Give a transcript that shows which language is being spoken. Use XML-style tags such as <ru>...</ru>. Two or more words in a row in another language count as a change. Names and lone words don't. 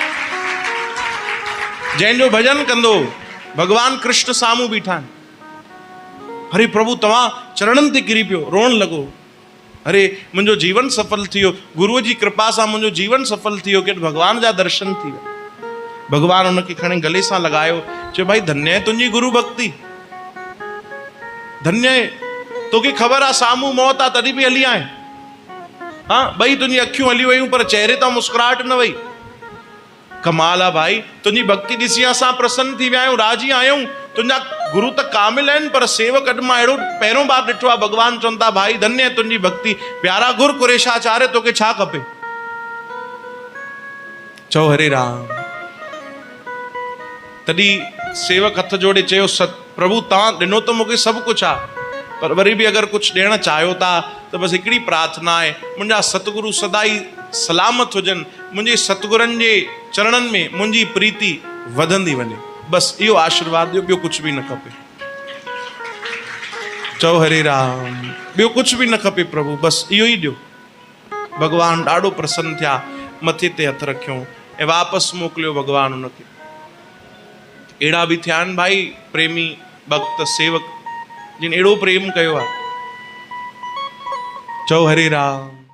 <sd>जंहिंजो भॼन कंदो भॻवान कृष्ण साम्हूं बीठा आहिनि। अरे प्रभु, तव्हां चरणनि ते किरी पियो, रोअण लॻो। अरे मुंहिंजो जीवन सफल थी वियो, गुरुअ जी कृपा सां मुंहिंजो जीवन सफल थी वियो, कि भॻवान जा दर्शन थी विया। भॻवान हुनखे खणी गले सां लॻायो, चयो भाई धन्य आहे तुंहिंजी गुरु भक्ति, धन्य आहे, तोखे ख़बर आहे साम्हूं मौत आहे तॾहिं बि हली आए। हाँ, ॿई तुंहिंजी अखियूं हली वयूं पर चेहरे तां मुस्कुराहट न वई। कमाल आहे भाई, तुंहिंजी भक्ति ॾिसी असां प्रसन्न थी विया आहियूं, राज़ी आहियूं। तुंहिंजा गुरु त कामिल आहिनि, पर सेवक अॼु मां अहिड़ो पहिरियों बार ॾिठो आहे। भॻवान चवनि था भाई धन्य आहे तुंहिंजी भक्ति। प्यारा गुरु कुरेशाचार्य, तोखे छा खपे? चओ हरे राम। तॾहिं सेवक हथ जोड़े चयो, प्रभु तव्हां ॾिनो त मूंखे सभु कुझु आहे, पर वरी बि अगरि कुझु ॾियणु चाहियो था त बसि हिकिड़ी प्रार्थना आहे, मुंहिंजा सतगुरु सदाई सलामत हुजनि, मुंहिंजे सतगुरनि जे चरणनि में मुंहिंजी प्रीति वधंदी वञे, बसि इहो आशीर्वाद ॾियो, ॿियो कुझु बि न खपे। चओ हरे राम, ॿियो कुझु बि न खपे प्रभु, बसि इहो ई ॾियो। भॻवान ॾाढो प्रसन्न थिया, मथे ते हथ रखियो ऐं वापसि मोकिलियो भॻवान हुनखे। अहिड़ा बि थिया आहिनि भाई प्रेमी भक्त सेवक जिन अहिड़ो प्रेम कयो आहे। चओ हरे राम।</sd>